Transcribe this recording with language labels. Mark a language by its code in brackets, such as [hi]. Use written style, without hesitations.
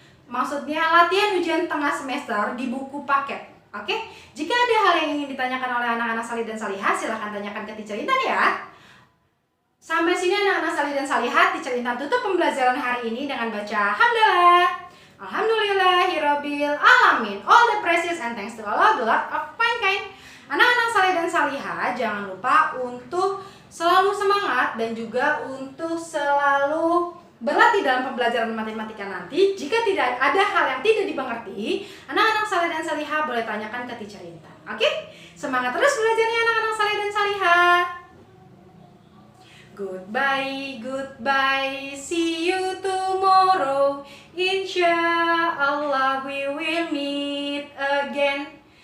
[id] Maksudnya latihan ujian tengah semester di buku paket. Oke. Jika ada hal yang ingin ditanyakan oleh anak-anak salih dan salihah, silahkan tanyakan ke Teacher Intan ya. Sampai sini anak-anak salih dan salihah, Teacher Intan tutup pembelajaran hari ini dengan baca hamdalah. [ar] Alhamdulillahirabbil alamin. [en] All the praises and thanks to Allah, the Lord of mankind. [id] Anak-anak salih dan salihah, jangan lupa untuk selalu semangat dan juga untuk selalu berlatih dalam pembelajaran matematika nanti. Jika tidak ada hal yang tidak dimengerti, anak-anak salih dan salihah boleh tanyakan ke Teacher Intan. Oke? Semangat terus belajarnya anak-anak salih dan salihah. [en] Goodbye, goodbye, see you tomorrow. Insyaallah we will meet again.